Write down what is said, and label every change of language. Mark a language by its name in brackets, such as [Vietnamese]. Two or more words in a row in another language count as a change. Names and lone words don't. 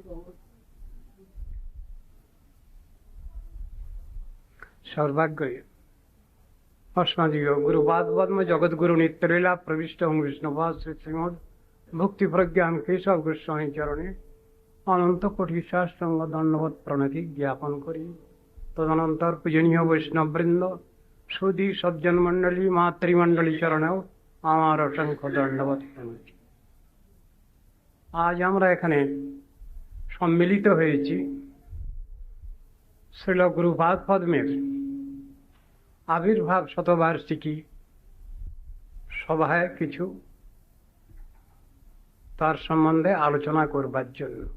[Bangla] সর্বাগ্রে অস্মদীয় গুরুপাদ পদ্ম জগদ্গুরু নিত্যলীলা প্রবিষ্ট বিষ্ণুপাদ শ্রী শ্রীমদ ভক্তি প্রজ্ঞান কেশব গোস্বামী চরণে অনন্ত কোটি সাষ্টাঙ্গ দণ্ডবত প্রণতি জ্ঞাপন করি তদনন্তর পূজনীয় বৈষ্ণববৃন্দ সুধী সজ্জন মণ্ডলী মাতৃমণ্ডলী चरणेও আমার অসংখ্য দণ্ডবত প্রণতি। আজ আমরা এখানে সম্মিলিত হয়েছি শ্রীল গুরুপাদ পদ্মের আবির্ভাব শতবার্ষিকী সভায় কিছু তার সম্বন্ধে আলোচনা করবার জন্য।